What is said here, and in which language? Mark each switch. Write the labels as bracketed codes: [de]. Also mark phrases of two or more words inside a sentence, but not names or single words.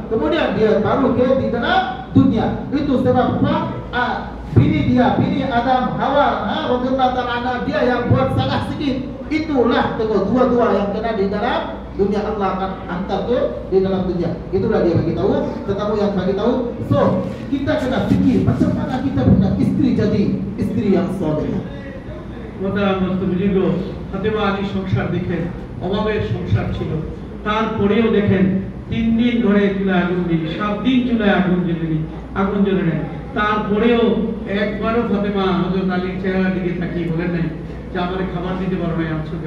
[ms] Kemudian dia baru ke di dalam dunia. Itu sebab bini Adam Hawa [ar] رضي الله تعالى [ms] dia yang buat salah sedikit. Itulah dua-dua yang kena di dalam dunia, Allah akan hantar ke di dalam dunia. Itulah dia bagi tahu, tetapi yang bagi tahu. So, kita kena fikir macam mana kita punya istri jadi istri yang soleh. [bn] মোহতারাম বুজুর্গ, ফাতেমা আলী সংসার দেখেন অভাবের সংসার ছিল, তারপরেও দেখেন 3 দিন ধরে চুলায় আগুন দিন, 7 দিন চুলায় আগুন জ্বলে নেয়, তারপরেও একবারও ফাতেমা হযরত আলীর চেহারার দিকে তাকিয়ে বলেন নাই যে আমারে খাবার দিতে পারো না, আছো কেন?